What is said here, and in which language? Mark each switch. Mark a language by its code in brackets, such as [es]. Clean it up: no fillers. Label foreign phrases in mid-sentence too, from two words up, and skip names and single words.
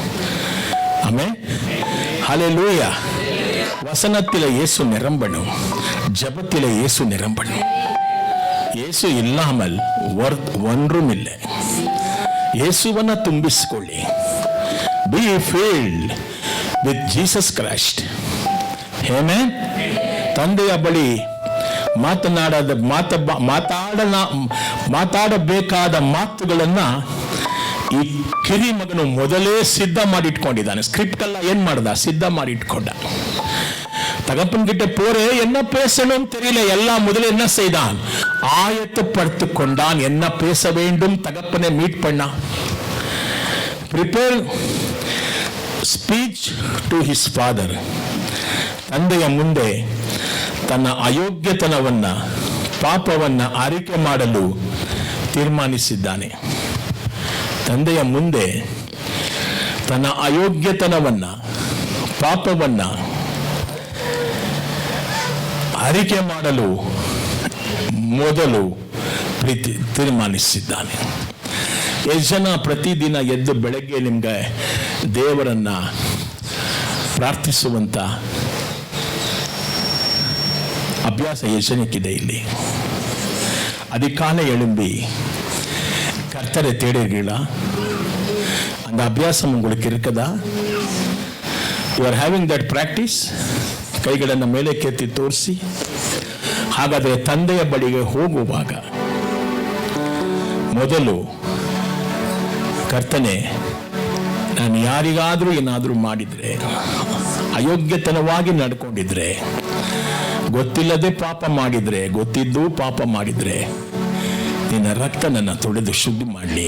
[ta] ஆமே. ஹல்லேலூயா. வசனத்தில இயேசு நிரம்பணும், ஜபத்தில இயேசு நிரம்பணும். இயேசு இல்லாமல் ஒன்றும் இல்லை. [kn] ಯೇಸುವನ್ನ ತುಂಬಿಸಿಕೊಳ್ಳಿ. [en] be filled with Jesus Christ. [kn] ಆಮೆನ್. ತಂದೆಯ ಬಳಿ ಮಾತಾಡಬೇಕಾದ ಮಾತುಗಳನ್ನ ಈ ಕಿರಿ ಮಗನು ಮೊದಲೇ ಸಿದ್ಧ ಮಾಡಿಟ್ಕೊಂಡಿದ್ದಾನೆ. ಸ್ಕ್ರಿಪ್ಟ್ ಎಲ್ಲ ಏನ್ ಮಾಡ್ದ? ಸಿದ್ಧ ಮಾಡಿಟ್ಕೊಂಡ. [ta] தகப்பன் கிட்ட போறே, என்ன பேசணும் தெரியல, எல்லாம் முதல்ல என்ன செய்தான்? ஆயத்தப்படுத்தி கொண்டான். என்ன பேச வேண்டும்? தகப்பனை மீட் பண்ணா. [en] prepare speech to his father. [kn] ತಂದೆಯ ಮುಂದೆ ತನ್ನ ಅಯೋಗ್ಯತನವನ್ನ, ಪಾಪವನ್ನ ಅರಿಕೆ ಮಾಡಲು ತೀರ್ಮಾನಿಸಿದ್ದಾನೆ. ತಂದೆಯ ಮುಂದೆ ತನ್ನ ಅಯೋಗ್ಯತನವನ್ನ, ಪಾಪವನ್ನ ಅರಿಕೆ ಮಾಡಲು ಮೊದಲು ತೀರ್ಮಾನಿಸಿದ್ದಾನೆ. ಎಷ್ಟು ಜನ ಪ್ರತಿದಿನ ಎದ್ದು ಬೆಳಗ್ಗೆ ನಿಮ್ಗೆ ದೇವರನ್ನ ಪ್ರಾರ್ಥಿಸುವಂತ ಅಭ್ಯಾಸ ಎಷ್ಟು ಜನಕ್ಕಿದೆ ಇಲ್ಲಿ? [ta] அதிகாலை எழும்பி கர்த்தரை தேடுகிறீர்களா? அந்த அபியாசம் உங்களுக்கு இருக்குதா? [en] You are having that practice? [kn] ಕೈಗಳನ್ನು ಮೇಲೆ ಕೆತ್ತಿ ತೋರಿಸಿ. ಹಾಗಾದರೆ ತಂದೆಯ ಬಳಿಗೆ ಹೋಗುವಾಗ ಮೊದಲು, ಕರ್ತನೆ, ನಾನು ಯಾರಿಗಾದರೂ ಏನಾದರೂ ಮಾಡಿದ್ರೆ, ಅಯೋಗ್ಯತನವಾಗಿ ನಡ್ಕೊಂಡಿದ್ರೆ, ಗೊತ್ತಿಲ್ಲದೆ ಪಾಪ ಮಾಡಿದ್ರೆ, ಗೊತ್ತಿದ್ದು ಪಾಪ ಮಾಡಿದ್ರೆ, ನಿನ್ನ ರಕ್ತ ನನ್ನ ತೊಳೆದು ಶುದ್ಧಿ ಮಾಡಲಿ.